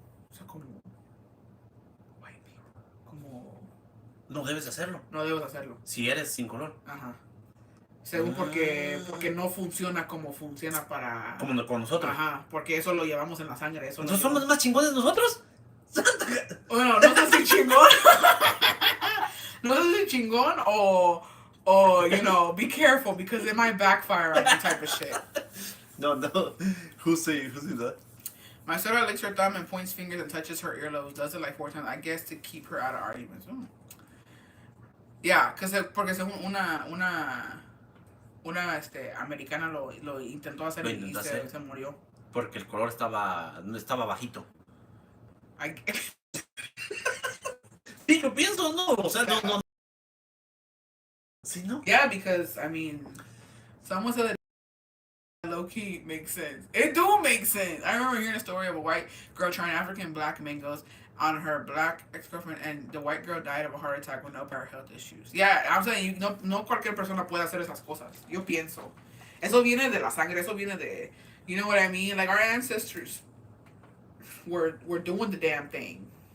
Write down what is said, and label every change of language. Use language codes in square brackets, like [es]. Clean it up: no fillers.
[es] O sea, como [en] white people, [es] como No debes hacerlo. no debes hacerlo. Si eres sin color. Ajá. Según porque no funciona como funciona para... Como con nosotros. Ajá, porque eso lo llevamos en la sangre. Eso ¿Entonces somos más chingones nosotros? Bueno, no sé si chingón. No sé si chingón o, [en] be careful because it might backfire on you type of shit. No. Who's saying that? My sister licks her thumb and points fingers and touches her earlobes. Does it like 4 times, I guess, to keep her out of arguments. [es] Yeah, porque según una americana lo intentó hacer y se murió. Porque el color estaba bajito. Sí, lo pienso, no, o sea, no. Sí, no. [en] Yeah, because, I mean, someone said that low-key makes sense. It do make sense. I remember hearing a story of a white girl trying African black mangoes on her black ex-girlfriend, and the white girl died of a heart attack with no prior health issues. Yeah, I'm saying, [es] no cualquier persona puede hacer esas cosas. Yo pienso. Eso viene de la sangre, eso viene de, [en] you know what I mean? Like, our ancestors were doing the damn thing.